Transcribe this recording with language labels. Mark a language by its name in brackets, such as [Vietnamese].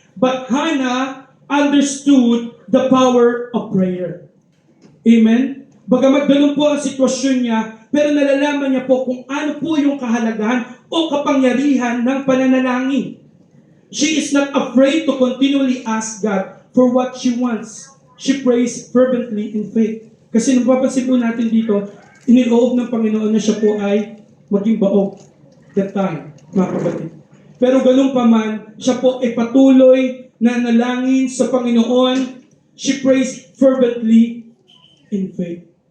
[English] But Hannah understood the power of prayer. Amen. [Filipino] Bagamat ganun po ang sitwasyon niya, pero nalalaman niya po kung ano po yung kahalagahan o kapangyarihan ng pananalangin. [English] She is not afraid to continually ask God for what she wants. She prays fervently in faith. [Filipino] Kasi napapansin po natin dito, iniloob ng Panginoon na siya po ay maging baog [English] that time, [Filipino] mga kapatid. Pero ganun pa man, siya po ay patuloy na nalangin sa Panginoon. [English] She prays fervently in faith.